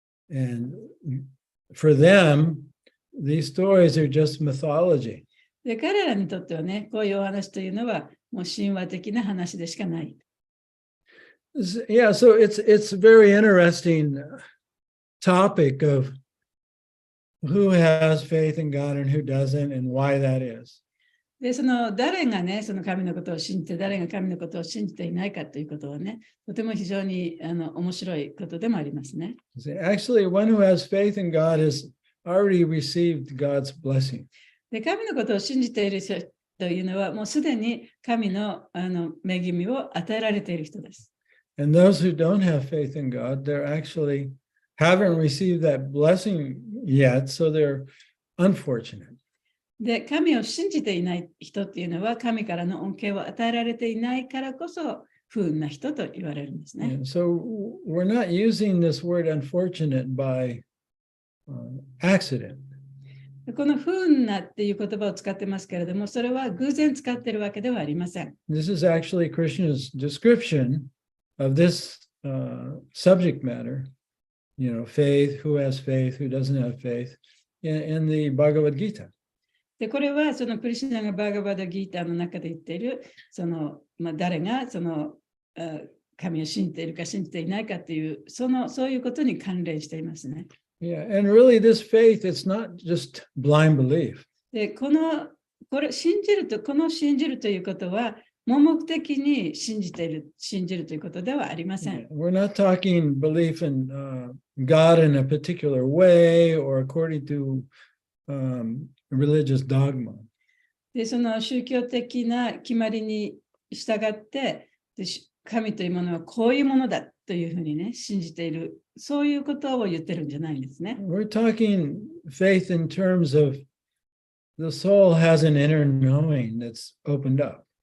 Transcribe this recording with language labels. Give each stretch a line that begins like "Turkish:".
English: And for them, these stories are just mythology.
Japanese: で彼らにとってはね、こういうお話というのはもう神話的な話でしかない。
English: Yeah, so it's a very interesting topic of who has faith in God and who doesn't and why that is.
Japanese: で、その誰がね、その神のことを信じて、誰が神のことを信じていないかということはね、とても非常に面白いことでもありますね。
English: Actually, one who has faith in God has already received God's blessing.
Japanese: で、神のことを信じている人というのは、もうすでに神の恵みを与えられている人です。
English: And those who don't have faith in God, they're actually haven't received that blessing yet, so they're unfortunate.
Japanese: で、神を信じていない人っていうのは、神からの恩恵を与えられていないからこそ、不運な人と言われるんですね。
English: So we're not using this word unfortunate by accident.
Japanese: この不運なっていう言葉を使ってますけれども、それは偶然使っているわけではありません。
English: This is actually Krishna's description of this subject matter, faith, who has faith, who doesn't have faith, in the Bhagavad Gita.
Japanese: で、これはそのクリシュナがバーガバダギーターの中で言っている、誰がその神を信じているか信じていないかという、そういうことに関連していますね。
English: Yeah, and really this faith, it's not just blind belief.
Japanese: で、これ信じるということは、盲目的に信じるということではありません。
English: We're not talking belief in God in a particular way or according to religious dogma.
Japanese: で、その宗教的な決まりに従って、神というものはこういうものだというふうにね、信じている、そういうことを言ってるんじゃないんですね。
English: We're talking faith in terms of the soul has an inner knowing that's opened up.